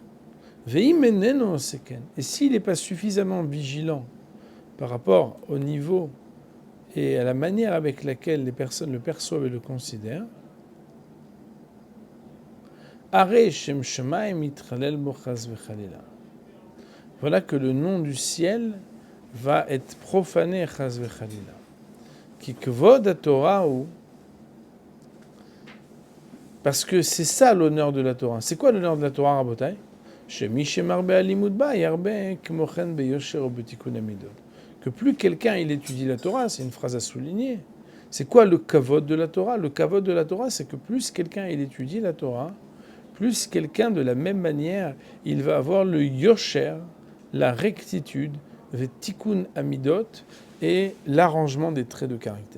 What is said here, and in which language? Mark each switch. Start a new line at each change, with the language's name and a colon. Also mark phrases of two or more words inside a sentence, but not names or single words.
French: Et s'il n'est pas suffisamment vigilant par rapport au niveau et à la manière avec laquelle les personnes le perçoivent et le considèrent, voilà que le nom du ciel va être profané
Hebrew: חס וחלילה. כי כבוד תורה,
French: parce que c'est ça l'honneur de la Torah. C'est quoi l'honneur de la Torah, Rabotai? Que plus quelqu'un il étudie la Torah, c'est une phrase à souligner. C'est quoi le kavod de la Torah? Le kavod de la Torah, c'est que plus quelqu'un il étudie la Torah, plus quelqu'un de la même manière, il va avoir le yosher, la rectitude, le
Hebrew: תיקון המידות
French: et l'arrangement des traits de caractère.